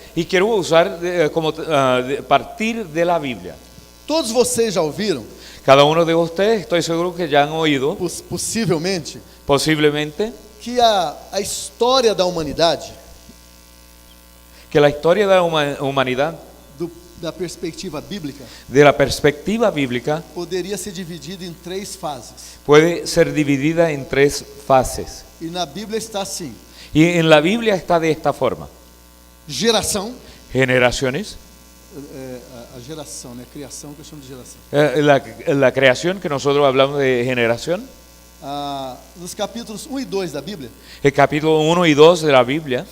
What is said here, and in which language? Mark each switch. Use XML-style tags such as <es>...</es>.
<es>Y quiero usar partir de la Biblia.</es> <pt>Todos vocês já ouviram,</pt> <es>Cada uno de ustedes, estoy seguro que ya han oído,</es> <pt>possivelmente,</pt> <es>posiblemente,</es> <pt>que a história da humanidade,</pt> <es>que la historia de la humanidad,</es> <pt>da perspectiva bíblica,</pt> <es>de la perspectiva bíblica,</es> <pt>poderia ser dividida em 3 fases.</pt> <es>puede ser dividida en 3 fases.</es> <pt>E na Bíblia está assim:</pt> <es>Y en la Biblia está de esta forma:</es> <pt>geração,</pt> <es>generaciones,</es> <pt>a geração, né? Criação que eu chamo de geração.</pt> <es>la creación, que nosotros hablamos de generación,</es> <pt>Nos capítulos 1 e 2 da Bíblia,</pt> <es>el capítulo 1 y 2 de la Biblia</es>